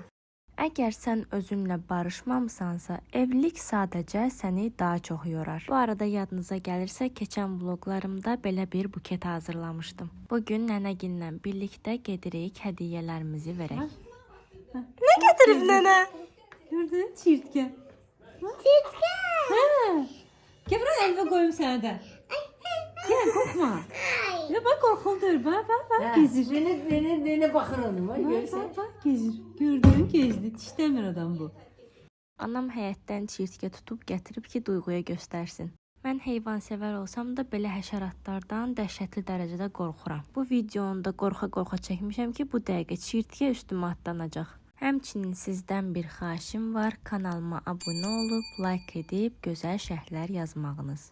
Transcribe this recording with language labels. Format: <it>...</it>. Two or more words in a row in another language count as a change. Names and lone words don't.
<az>Əgər sən özünlə barışmamısansa, evlilik sadəcə səni daha çox yorar. Bu arada yadınıza gəlirsə, keçən vloqlarımda belə bir buket hazırlamışdım. Bugün nənəginlə birlikdə gedirik hədiyyələrimizi verək. Nə gətirib nənə?</az> <tr>Gördün çirtke. Çirtke. Ha. Gel buraya elime koyayım sana da. Gel korkma. Ya bak korkuldur. Bak gezir. Nene bakır onu var görsen. Bak gezir. Gördün gezdi. Dişlemir adam bu.</tr> <az>Anam həyətdən çirtgə tutub gətirib ki, Duyğuya göstərsin. Mən heyvansevər olsam da belə həşəratlardan dəhşətli dərəcədə qorxuram. Bu videonu da qorxa-qorxa çəkmişəm ki, bu dəqiqə çirtgə üstümə atlanacaq. Həmçinin sizdən bir xahişim var, kanalıma abunə olub, like edib, gözəl şərhlər yazmağınız.</az>